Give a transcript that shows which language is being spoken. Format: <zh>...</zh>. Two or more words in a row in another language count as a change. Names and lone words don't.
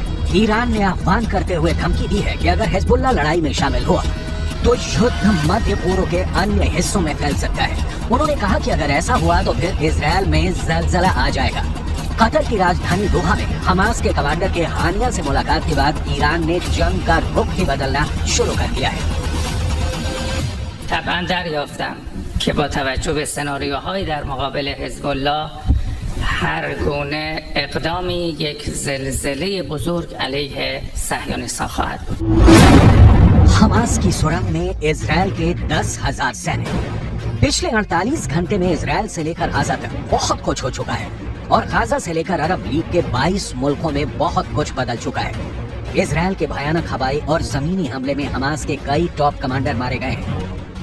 <hi>ईरान ने आह्वान करते हुए धमकी दी है कि अगर हिजबुल्लाह लड़ाई में शामिल हुआ तो युद्ध मध्य पूर्व के अन्य हिस्सों में फैल सकता है। उन्होंने कहा कि अगर ऐसा हुआ तो फिर इजरायल में जलजला आ जाएगा। कतर की राजधानी दोहा में हमास के कमांडर के हानिया से मुलाकात के बाद ईरान ने जंग का रुख ही बदलना शुरू कर दिया है।</hi> <fa>طبعا دریافتم که با توجه به سناریوهای در مقابل حزب الله هر گونه اقدامی یک زلزله بزرگ علیه صهیونیست‌ها خواهد بود.</fa> <hi>हमास की सुरंग में इजराइल के 10,000 सैनिक। पिछले 48 घंटे में इजराइल से लेकर गाजा तक बहुत कुछ हो चुका है और गाजा से लेकर अरब लीग के 22 मुल्कों में बहुत कुछ बदल चुका है। इजराइल के भयानक हवाई और जमीनी हमले में हमास के कई टॉप कमांडर मारे गए हैं।</hi>